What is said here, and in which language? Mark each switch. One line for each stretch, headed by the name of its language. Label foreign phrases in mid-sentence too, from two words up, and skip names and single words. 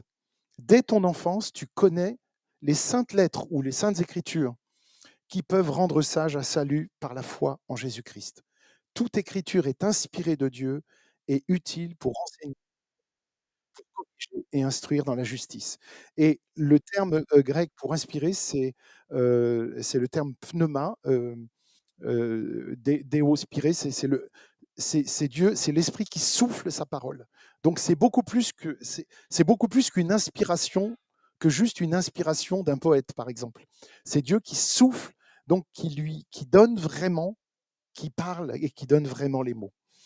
French: Dès ton enfance, tu connais les saintes lettres ou les saintes écritures qui peuvent rendre sage à salut par la foi en Jésus-Christ. Toute écriture est inspirée de Dieu et utile pour enseigner, pour corriger et instruire dans la justice. » Et le terme grec pour inspirer, c'est le terme pneuma, Deo spiré, c'est Dieu, c'est l'esprit qui souffle sa parole. Donc c'est beaucoup plus qu'une inspiration, que juste une inspiration d'un poète, par exemple. C'est Dieu qui souffle, donc qui donne vraiment, qui parle et qui donne vraiment les mots.